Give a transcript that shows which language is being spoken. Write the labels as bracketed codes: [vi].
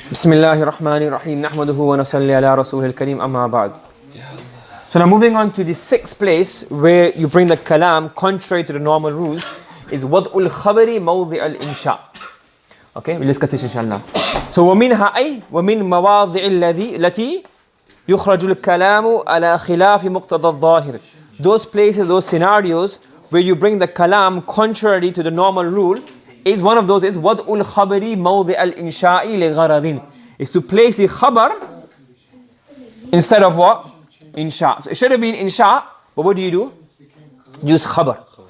[ar] بسم الله الرحمن الرحيم نحمده ونصلي على رسوله الكريم أما بعد. [en] So now moving on to the sixth place where you bring the kalam contrary to the normal rules is [ar] وضع الخبر موضع الإنشاء. [en] Okay, we'll discuss this inshallah. [ar] So ومنها أي ومن مواضع التي يخرج الكلام على خلاف مقتضى الظاهر. [en] Those places, those scenarios where you bring the kalam contrary to the normal rule is one of those is [ar] وضع الخبر موضع الإنشاء لغرض. [en] Is to place the khabar instead of what? Insha. So it should have been insha, but what do? Use khabar.